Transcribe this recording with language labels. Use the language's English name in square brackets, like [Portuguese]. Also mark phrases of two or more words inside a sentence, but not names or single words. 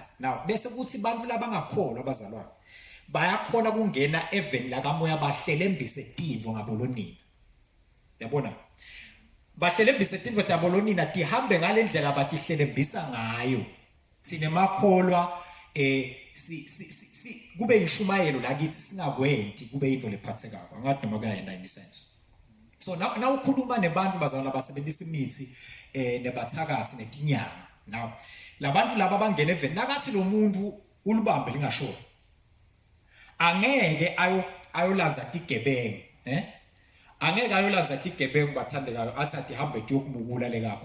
[Swati] Now bese kuthi bantu labangakholwa abazalwane bayakhona kungena eveni la kamoya bahlelembise tinto ngabolonina. Yabona bahlelembise tinto tabolonina tihambe ngalendlela batihlelembisa ngayo. Sine makholwa kube inshumayelo la kithi singakwenti kube into lephathekayo angathi noma kuyayenda [English] in sense. [Swati] So na ukhuluma nebantu bazalwane abasebenzisa imithi nebathakathi netinyanga. Now labantu laba bangena eveni nakathi lo muntu ulibambe lingasho angeke ayolanza tigebengu angeke ayolanza tigebengu bathandekayo athi hambe yokubukula lekakho.